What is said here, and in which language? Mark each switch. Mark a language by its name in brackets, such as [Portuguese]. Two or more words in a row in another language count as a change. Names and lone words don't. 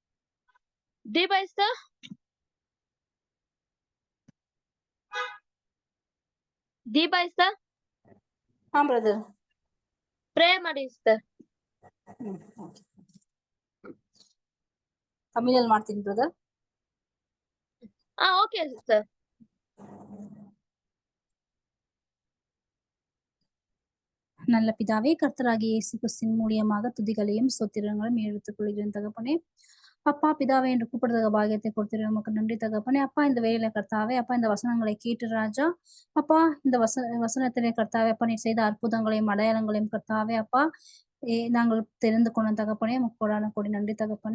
[Kannada] ದೀಪ ಸರ್. ದೀಪ ಸರ್. ಹಾ ಬ್ರದರ್, ಪ್ರೇ ಮಾಡಿ ಸರ್. ತಮಿಳಲ್ಲಿ ಮಾಡ್ತೀನಿ ಬ್ರದರ್. ಓಕೆ ಸಿಸ್ಟರ್. [Tamil] நல்ல பிதாவே, கர்த்தராகிய இயேசு கிறிஸ்துவின் மூலியமாக துதிகளையும் ஸ்தோத்திரங்களையும் எடுத்துக் கொள்கிறேன் தகப்பனே. அப்பா பிதாவே என்று கூப்பிடுறத பாகியத்தை கொடுத்துரு உமக்கு நன்றி தகப்பனே. அப்பா இந்த வேலையில கர்த்தாவே, அப்பா இந்த வசனங்களை கேட்டு ராஜா, அப்பா இந்த வசனத்திலே கர்த்தாவே, அப்பா நீ செய்த அற்புதங்களையும் அடையாளங்களையும் கர்த்தாவே, அப்பா நாங்கள் தெரிந்து கொண்ட தகப்பனே, உமக்கு கோடான கோடி நன்றி தகப்பனே.